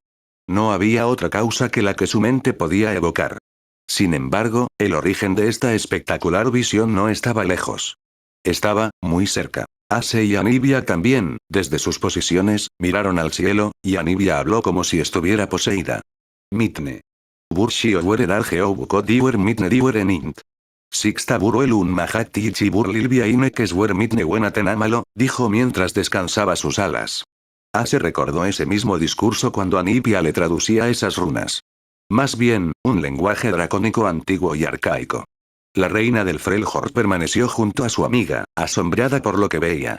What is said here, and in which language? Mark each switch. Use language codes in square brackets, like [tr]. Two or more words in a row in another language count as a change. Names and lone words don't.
[es] No había otra causa que la que su mente podía evocar. Sin embargo, el origen de esta espectacular visión no estaba lejos. Estaba muy cerca. Ace y Anivia también, desde sus posiciones, miraron al cielo, y Anivia habló como si estuviera poseída. Mitne. Burshio Werer Geobuko Diwer Mitne Diwer Nint. Sixta Buruel un Mahati Chibur Lilvia Inekes Wer Mitne Buena Tenamalo, dijo mientras descansaba sus alas. Ace recordó ese mismo discurso cuando Anivia le traducía esas runas. Más bien, un lenguaje dracónico antiguo y arcaico. La reina del Freljord permaneció junto a su amiga, asombrada por lo que veía.